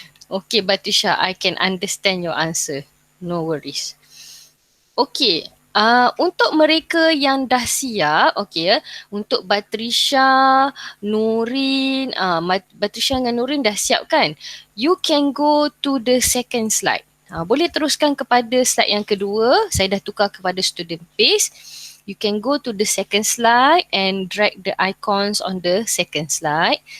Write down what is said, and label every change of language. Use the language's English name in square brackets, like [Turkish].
[English] Okay Batrisha, I can understand your answer. No worries. [Malay] Okay. Untuk mereka yang dah siap, okay, untuk Batrisha, Nurin, Batrisha dengan Nurin dah siap kan? [English] You can go to the second slide. [Malay] Boleh teruskan kepada slide yang kedua. Saya dah tukar kepada student pace. [English] You can go to the second slide and drag the icons on the second slide.